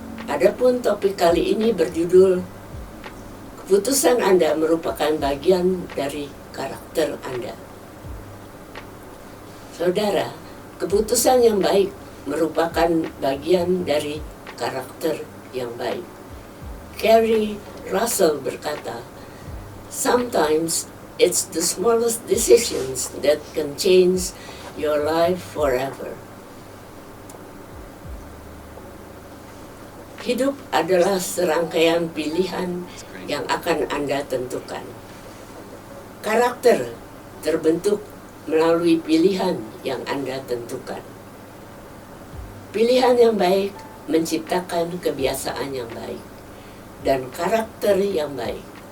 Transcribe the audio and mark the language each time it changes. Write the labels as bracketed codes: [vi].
[id] Adapun topik kali ini berjudul keputusan Anda merupakan bagian dari karakter Anda. Saudara, keputusan yang baik merupakan bagian dari karakter yang baik. [en] Carrie Russell [id] berkata, [en] "Sometimes it's the smallest decisions that can change your life forever." [id] Hidup adalah serangkaian pilihan yang akan Anda tentukan. Karakter terbentuk melalui pilihan yang Anda tentukan. Pilihan yang baik menciptakan kebiasaan yang baik dan karakter yang baik.